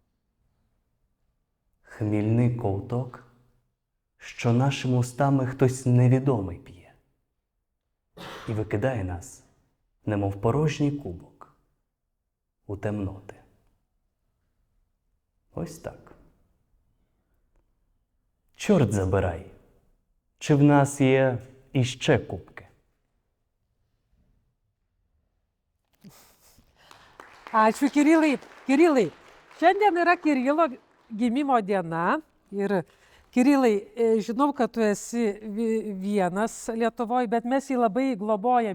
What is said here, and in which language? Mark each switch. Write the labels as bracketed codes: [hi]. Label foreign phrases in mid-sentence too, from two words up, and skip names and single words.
[uk] Хмільний ковток, що нашими устами хтось невідомий п'є і викидає нас, немов порожній кубок, у темноти. Ось так. Чорт забирай, чи в нас є іще кубки? [lt] Ačiū, Kirilai. Kirilai, šiandien yra Kirilo gimimo diena. Ir Kirilai, žinau, kad tu esi vienas Lietuvoje, bet mes jį labai globojam.